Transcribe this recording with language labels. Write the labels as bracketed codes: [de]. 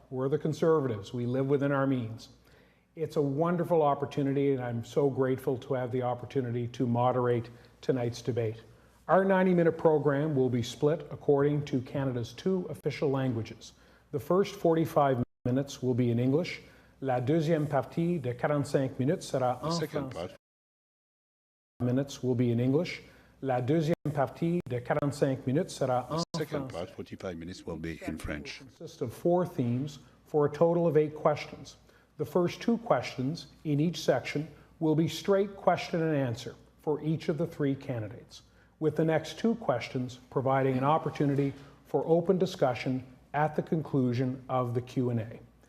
[en] We're the Conservatives. We live within our means. It's a wonderful opportunity, and I'm so grateful to have the opportunity to moderate tonight's debate. Our 90-minute program will be split according to Canada's two official languages. The first 45 minutes will be in English. [fr] La deuxième partie de 45 minutes sera en français. [en] Minutes will be in English. [fr] La deuxième partie de 45 minutes sera en français. [en] Second part, 45 minutes, will be in French. Consists of 4 themes for a total of 8 questions. The first 2 questions in each section will be straight question and answer for each of the 3 candidates, with the next 2 questions providing an opportunity for open discussion at the conclusion of the Q&A.